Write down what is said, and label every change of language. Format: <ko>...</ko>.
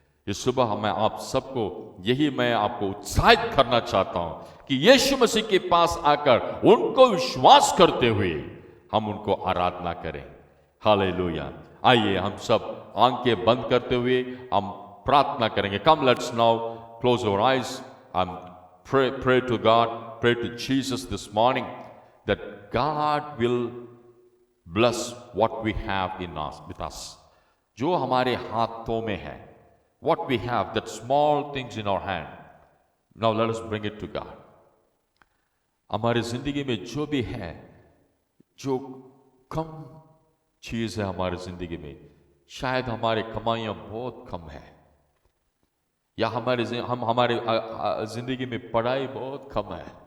<hi>इस सुबह मैं आप सबको मैं आपको उत्साहित करना चाहता हूं कि यीशु मसीह के पास आकर उनको विश्वास करते हुए हम उनको आराधना करें। हालेलुया। आइए हम सब आंखें बंद करते हुए हम प्रार्थना करेंगे।</hi> <en>Come let's now close our eyes and pray to God, pray to Jesus this morning that God will bless what we have in us with us।</en> <hi>जो हमारे हाथों में है</hi> <en>what we have, that small things in our hand, now let us bring it to God.</en> <hi>हमारी जिंदगी में जो भी है, जो कम चीज है हमारी जिंदगी में, शायद हमारे कमाइयां बहुत कम है, या हमारे जिंदगी में पढ़ाई बहुत कम है।</hi>